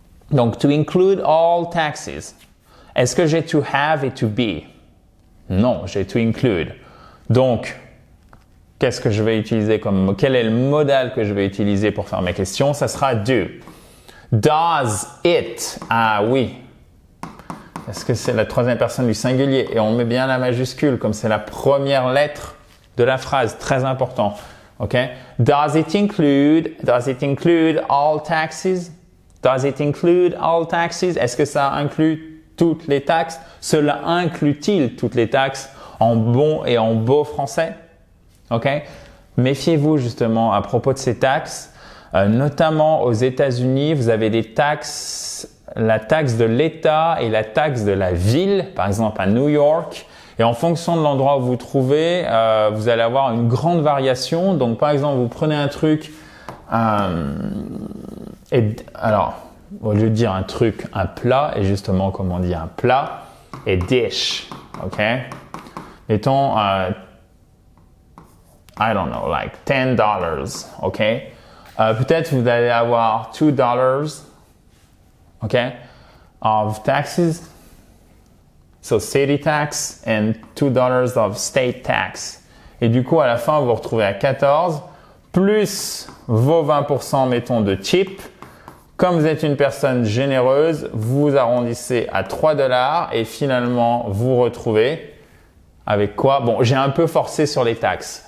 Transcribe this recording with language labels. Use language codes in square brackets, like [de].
[en] Donc, to include all taxes. [fr] Est-ce que j'ai to have et to be? Non, j'ai to include. Donc, qu'est-ce que je vais utiliser comme quel est le modal que je vais utiliser pour faire mes questions? Ça sera do. [en] Does it? [fr] Ah oui. Est-ce que c'est la troisième personne du singulier? Et on met bien la majuscule comme c'est la première lettre de la phrase. Très important. OK? [en] Does it include all taxes? Does it include all taxes? [fr] Est-ce que ça inclut toutes les taxes? Cela inclut-il toutes les taxes en bon et en beau français? OK? Méfiez-vous justement à propos de ces taxes. Notamment aux États-Unis, vous avez des taxes, la taxe de l'État et la taxe de la ville, par exemple à New York. Et en fonction de l'endroit où vous vous trouvez, vous allez avoir une grande variation. Donc par exemple, vous prenez un truc, alors au lieu de dire un truc, un plat, et justement comme on dit un plat, et dish, ok? [en] Mettons, I don't know, like $10, ok? [fr] Peut-être vous allez avoir $2, [en] okay, of taxes. So city tax and $2 of state tax. [fr] Et du coup, à la fin, vous vous retrouvez à 14 plus vos 20%, mettons, de tip. Comme vous êtes une personne généreuse, vous arrondissez à $3 et finalement, vous retrouvez avec quoi? Bon, j'ai un peu forcé sur les taxes.